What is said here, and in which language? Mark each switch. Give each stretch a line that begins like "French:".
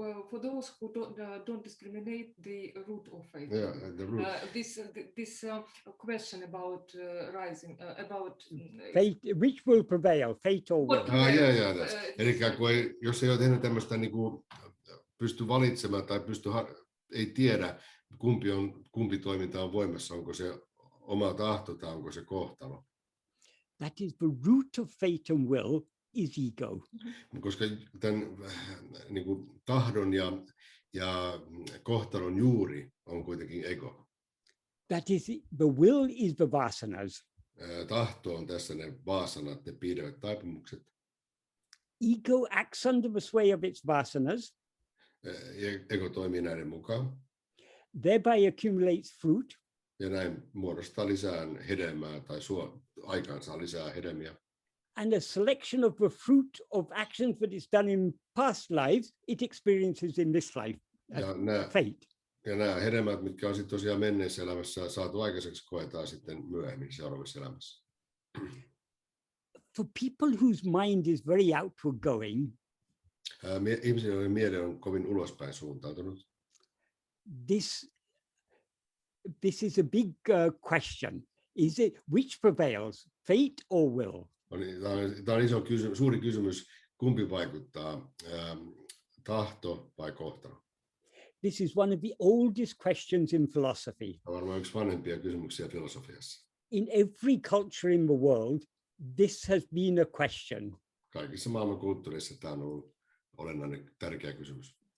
English: For those who don't discriminate the root of fate. Yeah, the root. This question about rising, about Fate, which will prevail, fate or will?
Finnish: Eli jos ei ole tehnyt tämmöistä niin kuin, pysty valitsemaan tai ei tiedä, kumpi toiminta on voimassa, onko se oma tahto tai onko se kohtalo.
English: That is the root of fate and will is ego.
Finnish: Koska tämän niin kuin, tahdon ja kohtalon juuri on kuitenkin ego.
English: That is, the will is the vasanas.
Finnish: Tahto on tässä ne vasanat, ne piilevät taipumukset.
English: Ego acts under the sway of its vasanas.
Finnish: Ego toimii näiden mukaan.
English: Thereby accumulates fruit.
Finnish: Ja näin muodostaa lisää hedelmää tai aikaansaa lisää hedelmiä.
English: And a selection of the fruit of actions that it's done in past lives, it experiences in this life. Fate.
Finnish: Ja nämä hedelmät, mitkä on sitten tosiaan menneessä elämässä saatu aikaiseksi, koetaan sitten myöhemmin seuraavassa elämässä.
English: For people whose mind is very outward-going,
Finnish: Ihmisillä, joiden mieli on kovin ulospäin suuntautunut.
English: this is a big question. Is it which prevails, fate or will?
Finnish: Tämä on iso kysymys, suuri kysymys, kumpi vaikuttaa, tahto vai kohtalo?
English: This is one of the oldest questions in philosophy.
Finnish: Tämä on varmaan yksi vanhempia kysymyksiä filosofiassa.
English: In every culture in the world, this has been a question.
Finnish: Kaikissa maailman kulttuureissa tämä on ollut olennainen, tärkeä kysymys.